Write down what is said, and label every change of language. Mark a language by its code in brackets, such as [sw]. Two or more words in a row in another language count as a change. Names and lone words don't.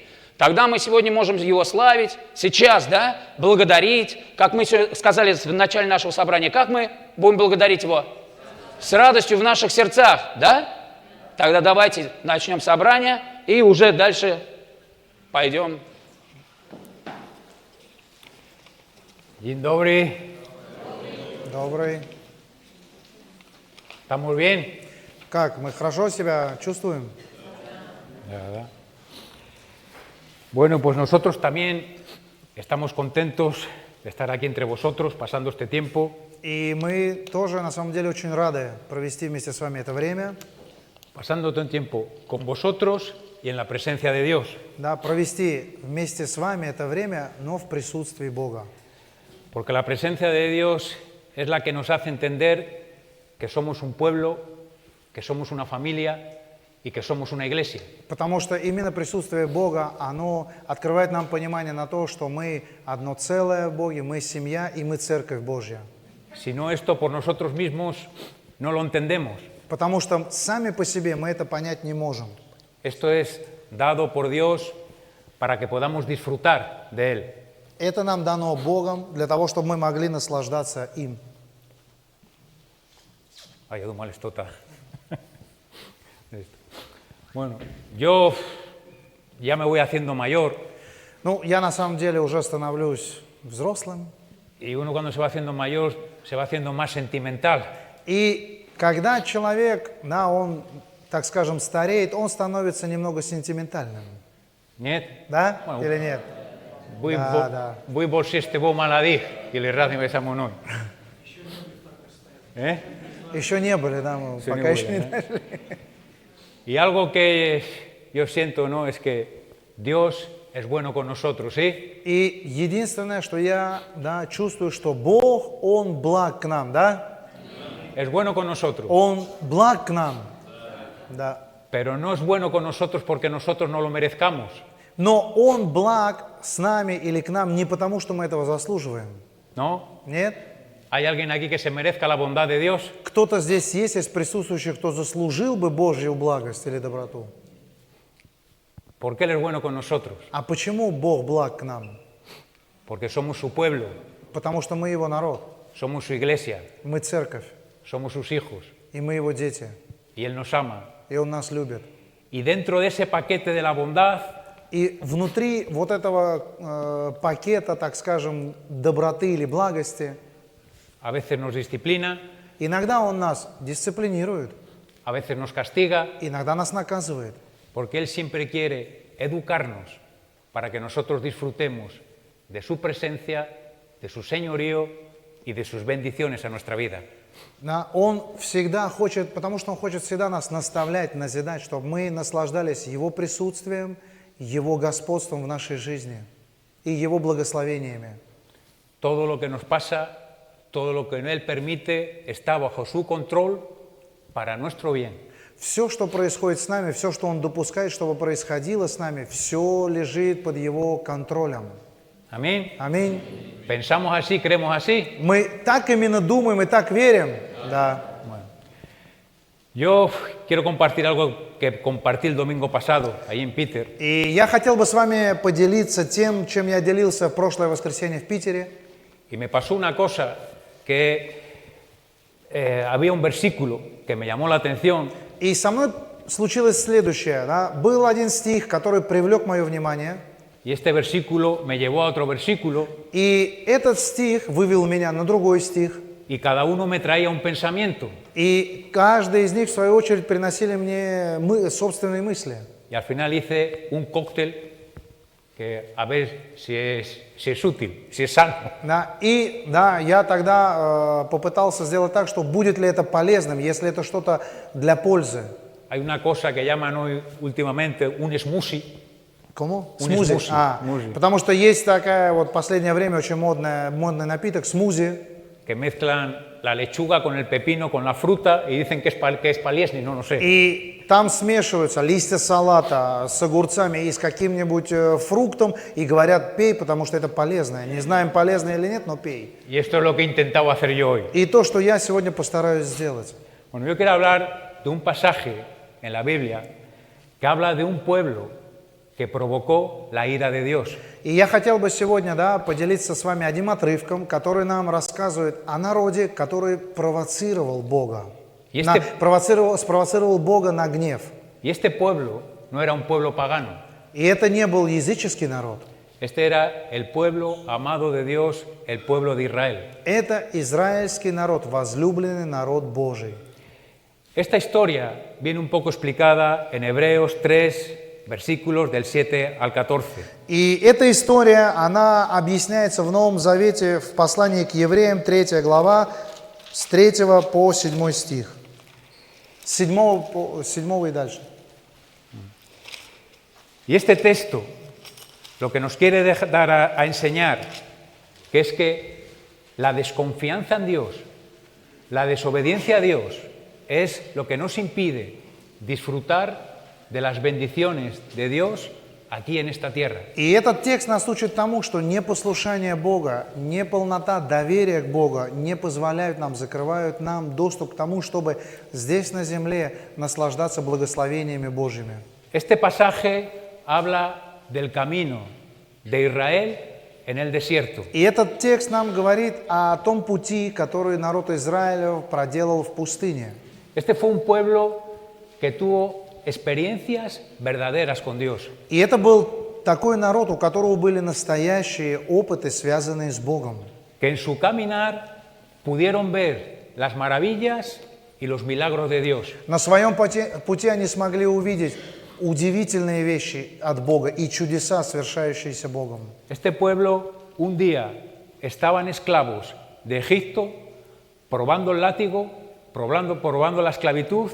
[ru] Тогда мы сегодня можем Его славить, сейчас, да, благодарить, как мы сказали в начале нашего собрания, как мы будем благодарить Его? С радостью в наших сердцах, да? Тогда давайте начнем собрание и уже дальше пойдем. [pl] Dzień dobry. [ru] Добрый. [es] ¿Estamos bien? [ru] Как, мы хорошо себя чувствуем? [es] Bueno, pues nosotros también estamos contentos de estar aquí entre vosotros, pasando este tiempo. [ru] И мы тоже, на самом деле, очень рады провести вместе с вами это время. [es] Pasando todo el tiempo con vosotros y en la presencia de Dios. [ru] Да, провести вместе с вами это время, но в присутствии Бога. [es] Porque la presencia de Dios es la que nos hace entender que somos un pueblo, que somos una familia y que somos una iglesia. [ru] Потому что именно присутствие Бога, оно открывает нам понимание на то, что мы одно целое в Боге, мы семья и мы церковь Божья. [es] Si no esto por nosotros mismos no lo entendemos. [ru] Потому что сами по себе мы это понять не можем. [es] Esto es dado por Dios para que podamos disfrutar de Él. [ru] Это нам дано Богом для того, чтобы мы могли наслаждаться им. [es] Ay, yo mal esto está. Bueno, yo ya me voy haciendo mayor [ru] Ну, я на самом деле уже становлюсь взрослым. [es] y uno cuando se va haciendo mayor se va haciendo más sentimental. [ru] И когда человек, да, он, так скажем, стареет, он становится немного сентиментальным. ¿Нет? Да? [es] Bueno, [ru] Или нет? Voy por si este bo maladí y le razi me llamo no. ¿Eh? Еще не были, да, мы Еще пока не еще были, не да? дошли. [es] Y algo que yo siento, ¿no? Es que Dios es bueno con nosotros, ¿sí? [ru] И единственное, что я, да, чувствую, что Бог, Он благ к нам, да? [es] Es bueno con nosotros. [ru] Он благ к нам, да. [es] Pero no es bueno con nosotros porque nosotros no lo merezcamos. [ru] Но Он благ с нами или к нам не потому, что мы этого заслуживаем. [es] ¿No? [ru] Нет? [es] ¿Hay alguien aquí que se merezca la bondad de Dios? [ru] Кто-то здесь есть из присутствующих, кто заслужил бы Божью благость или доброту. [es] ¿Por qué Él es bueno con nosotros? [ru] А почему Бог благ к нам? [es] Porque somos su pueblo, [ru] Потому что мы Его народ, [es] somos su iglesia, [ru] мы церковь, [es] somos sus hijos [ru] и мы Его дети, [es] y Él nos ama. [ru] и Он нас любит. [es] Y dentro de ese paquete de la bondad [ru] И внутри вот этого пакета, так скажем, доброты или благости, [es] a veces nos disciplina, [ru] иногда Он нас дисциплинирует, [es] a veces nos castiga, [ru] иногда нас наказывает. [es] porque Él siempre quiere educarnos para que nosotros disfrutemos de su presencia, de su señorío y de sus bendiciones a nuestra vida. [ru] Да, Он всегда хочет, потому что Он хочет всегда нас наставлять, назидать, чтобы мы наслаждались Его присутствием, Его господством в нашей жизни и Его благословениями. [es] Todo lo que nos pasa, todo lo que Él permite, está bajo su control para nuestro bien. [ru] Все, что происходит с нами, все, что Он допускает, чтобы происходило с нами, все лежит под Его контролем. [es] Amén. [ru] Аминь. [es] ¿Pensamos así, creemos así? [ru] Мы так именно думаем и так верим. Да. [es] Yo quiero compartir algo que compartí el domingo pasado, ahí en Peter. [ru] И я хотел бы с вами поделиться тем, чем я делился в прошлое воскресенье в Питере. [es] Y me pasó una cosa que había un versículo que me llamó la atención. [ru] И со мной случилось следующее. Да? Был один стих, который привлек мое внимание. [es] Y este versículo me llevó a otro versículo. [ru] И этот стих вывел меня на другой стих. [es] Y cada uno me traía un pensamiento. [ru] И каждый из них, в свою очередь, приносили мне собственные мысли. [es] Y al final hice un cóctel que a ver si es útil, si es sano. [ru] Да, и да, я тогда попытался сделать так, что будет ли это полезным, если это что-то для пользы. [es] Hay una cosa que llaman hoy últimamente un smoothie. [ru] Кому? [es] Un [ru] Смузи. смузи. Смузи. Потому что есть такая вот в последнее время очень модный напиток смузи. [es] Que mezclan la lechuga con el pepino, con la fruta y dicen que es paliesni, no sé. [ru] И там смешиваются листья салата с огурцами и с каким-нибудь фруктом, и говорят, пей, потому что это полезное. Не знаем, полезное или нет, но пей. [es] Y esto es lo que he intentado hacer yo hoy. [ru] И то, что я сегодня постараюсь сделать. [es] Bueno, yo quiero hablar de un pasaje en la Biblia que habla de un pueblo que provocó la ira de Dios. [ru] И я хотел бы сегодня, да, поделиться с вами одним отрывком, который нам рассказывает о народе, который провоцировал Бога. Спровоцировал Бога на гнев. [es] Y este pueblo no era un pueblo pagano, [ru] И это не был языческий народ. [es] este era el pueblo amado de Dios, el pueblo de Israel. [ru] Это израильский народ, возлюбленный народ Божий. [es] Esta historia viene un poco explicada en Hebreos 3, versículos del 7 al 14. [ru] И эта история, она объясняется в Новом Завете в послании к Евреям, 3 глава, с 3 по 7 стих. С 7 и дальше. [es] Y este texto lo que nos quiere dar a enseñar que es que la desconfianza en Dios, la desobediencia a Dios, es lo que nos impide disfrutar de las bendiciones de Dios aquí en esta tierra. [ru] И этот текст нас учит тому, что непослушание Бога, неполнота доверия к Богу не позволяют нам, закрывают нам доступ к тому, чтобы здесь на земле наслаждаться благословениями Божьими. [es] Este pasaje habla del camino de Israel en el desierto. [ru] И этот текст нам говорит о том пути, который народ Израиля проделал в пустыне. [es] Este fue un pueblo que tuvo experiencias verdaderas con Dios. [ru] И это был такой народ, у которого были настоящие опыты, связанные с Богом. [es] Que en su caminar pudieron ver las maravillas y los milagros de Dios. [ru] На своем пути они смогли увидеть удивительные вещи от Бога и чудеса, совершающиеся Богом. [es] Este pueblo un día estaban esclavos de Egipto, probando el látigo, probando la esclavitud.